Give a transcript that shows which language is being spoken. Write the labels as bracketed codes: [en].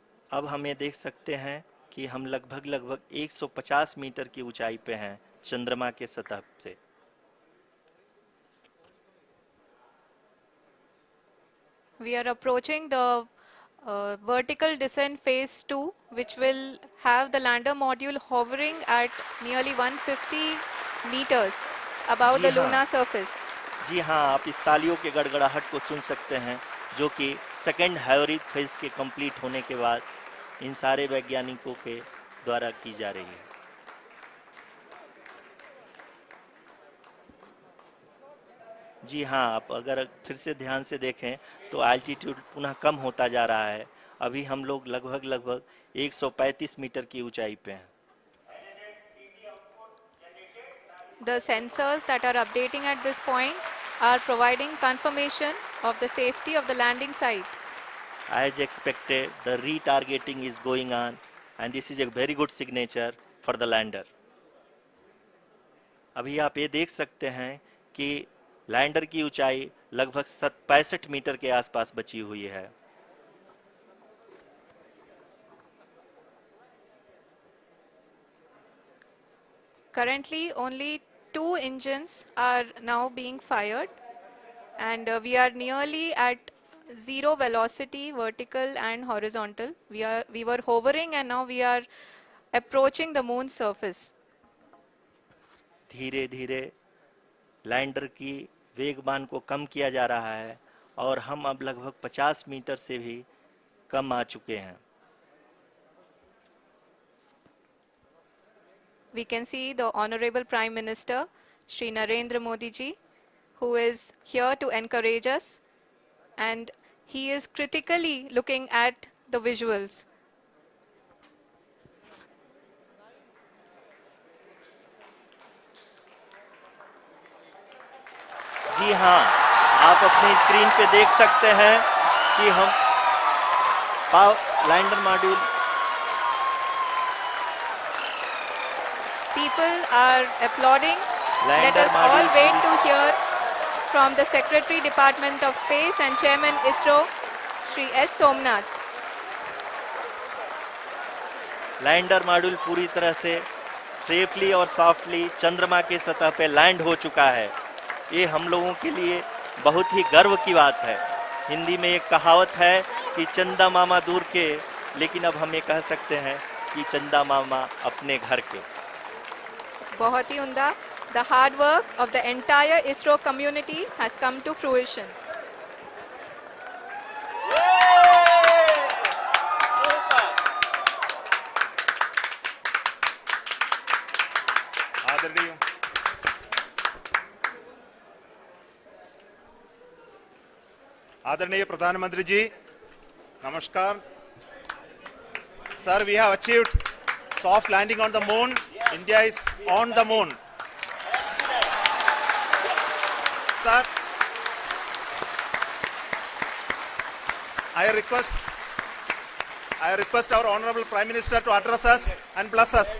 [hi] अब हम ये देख सकते हैं कि हम लगभग 150 मीटर की ऊंचाई पे हैं चंद्रमा के सतह से। [en] we are approaching the vertical descent phase 2, which will have the lander module hovering at nearly 150 meters above the [hi] जी हाँ। [en] lunar surface. [hi] जी हाँ, आप इस तालियों के गड़गड़ाहट को सुन सकते हैं जो कि सेकेंड हैवरिक फेज के कंप्लीट होने के बाद इन सारे वैज्ञानिकों के द्वारा की जा रही है। जी हाँ, आप अगर फिर से ध्यान से देखें तो एल्टीट्यूड पुनः कम होता जा रहा है। अभी हम लोग लगभग 135 मीटर की ऊंचाई पे हैं। [en] The sensors that are updating at this point are providing confirmation of the safety of the landing site. As expected, the retargeting is going on and this is a very good signature for the lander. [hi] अभी आप ये देख सकते हैं कि lander की ऊंचाई लगभग 65 मीटर के आसपास बची हुई है। [en] Currently, only 2 engines are now being fired, and we are nearly at zero velocity, vertical and horizontal. We were hovering, and now we are approaching the moon's surface. [hi] धीरे धीरे लैंडर की वेगमान को कम किया जा रहा है और हम अब लगभग 50 मीटर से भी कम आ चुके हैं। [en] We can see the Honorable Prime Minister, Shri Narendra Modi ji, who is here to encourage us, and he is critically looking at the visuals. [hi] जी हाँ, आप अपनी स्क्रीन पे देख सकते हैं कि हम lander module [en] People are applauding. Let [hi] lander [en] us all [hi] module [en] wait to hear from the Secretary Department of Space and Chairman ISRO, Shri S. Somnath. [hi] Lander module पूरी तरह से सेफली और सॉफ्टली चंद्रमा के सतह पे लैंड हो चुका है। ये हम लोगों के लिए बहुत ही गर्व की बात है। हिंदी में एक कहावत है कि चंदा मामा दूर के, लेकिन अब हम ये कह सकते हैं कि चंदा मामा अपने घर के। बहुत ही उम्दा. [en] The hard work of the entire ISRO community has come to fruition. [hi] आदरणीय आदरणीय प्रधानमंत्री जी, नमस्कार। [en] Sir, we have achieved soft landing on the moon. India is on the moon. Sir, I I request our Honorable Prime Minister to address us and bless us.